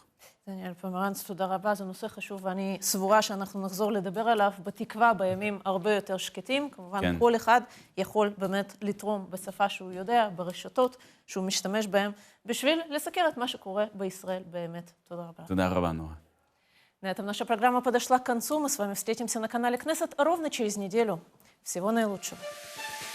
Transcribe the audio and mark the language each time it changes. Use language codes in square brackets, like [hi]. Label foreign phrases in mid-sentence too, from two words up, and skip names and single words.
[he] דניאל פומרנץ, תודה רבה, זה נושא חשוב, ואני סבורה שאנחנו נחזור לדבר עליו בתקווה בימים הרבה יותר שקטים. כמובן, כן. כל אחד יכול באמת לתרום בשפה שהוא יודע, ברשתות שהוא משתמש בהם, בשביל לסקר את מה שקורה בישראל באמת. תודה рада. תודה רבה, נועה. [ru] На этом наша программа подошла к концу. Мы с вами встретимся на канале Кнессет ровно через неделю. Всего наилучшего.